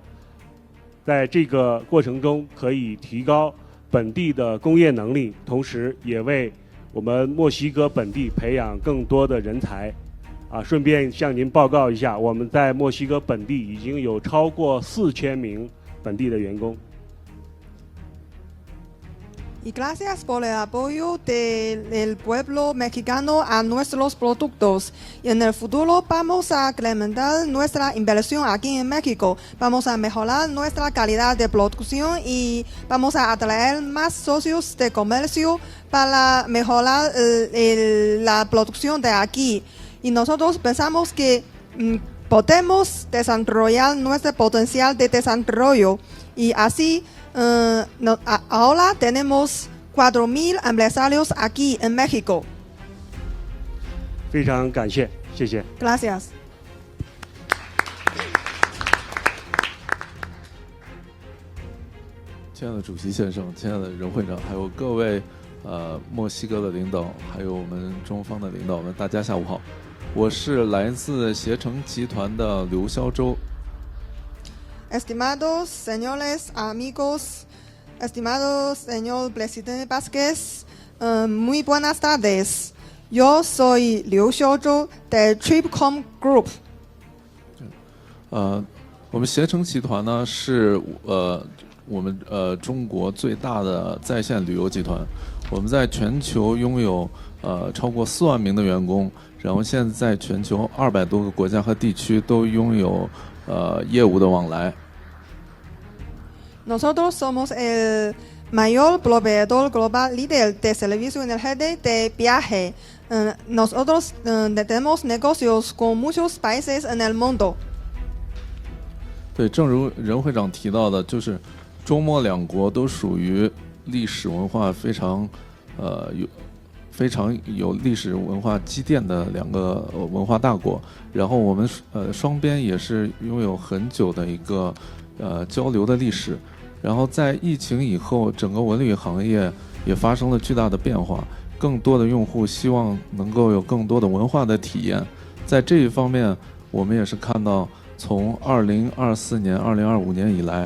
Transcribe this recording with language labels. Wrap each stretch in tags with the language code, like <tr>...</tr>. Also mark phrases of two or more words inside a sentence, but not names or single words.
<zh>在这个过程中，可以提高本地的工业能力，同时也为我们墨西哥本地培养更多的人才。顺便向您报告一下，我们在墨西哥本地已经有超过4000名本地的员工。</zh> <es>Y gracias por el apoyo del pueblo mexicano a nuestros productos. Y en el futuro vamos a incrementar nuestra inversión aquí en México. Vamos a mejorar nuestra calidad de producción y vamos a atraer más socios de comercio para mejorar la producción de aquí. Y nosotros pensamos que podemos desarrollar nuestro potencial de desarrollo y así ahora tenemos 4,000 empresarios aquí en México.</es> <zh>非常感谢，谢谢。</zh> <es>Gracias.</es> <zh>亲爱的主席先生，亲爱的任会长，还有各位墨西哥的领导，还有我们中方的领导们，大家下午好。我是来自携程集团的刘肖洲。</zh> <es>Estimados señores, amigos, estimado señor presidente Vázquez, muy buenas tardes. Yo soy Liu Xiaozhou de Tripcom Group.</es> <zh>我们携程集团呢是我们中国最大的在线旅游集团，我们在全球拥有超过4万名的员工，然后现在在全球200多个国家和地区都拥有业务的往来。</zh> <es>Nosotros somos el mayor proveedor global líder de servicio en el rede de viaje. Nosotros tenemos negocios con muchos países en el mundo.</es> <zh>对，正如任会长提到的，就是中墨两国都属于历史文化非常有历史文化积淀的2个文化大国，然后我们双边也是拥有很久的一个交流的历史，然后在疫情以后，整个文旅行业也发生了巨大的变化，更多的用户希望能够有更多的文化的体验，在这一方面，我们也是看到从2024年、2025年以来。</zh>